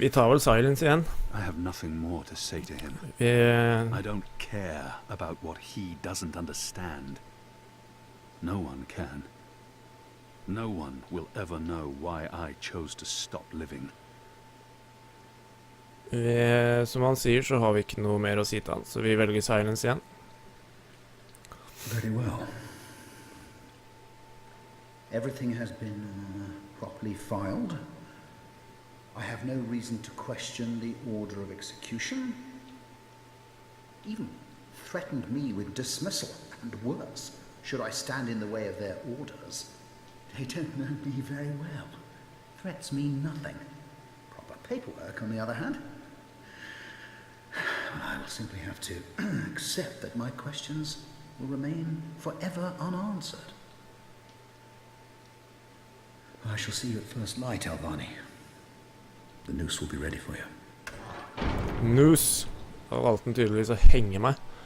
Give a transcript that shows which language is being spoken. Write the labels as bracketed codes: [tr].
[no] Vi tar vel silence igjen. [en] I have nothing more to say to him. I don't care about what he doesn't understand. No one can. No one will ever know why I chose to stop living. [no] Som han sier, så har vi ikke noe mer å si til han, så vi velger silence igjen. [en] Very well. Everything has been properly filed. I have no reason to question the order of execution. Even threatened me with dismissal, and worse, should I stand in the way of their orders. They don't know me very well. Threats mean nothing. Proper paperwork, on the other hand. I will simply have to accept that my questions will remain forever unanswered. I shall see you at first light, Alvani. The noose will be ready for you. Noose. [no] Da valgte han tydeligvis å henge meg.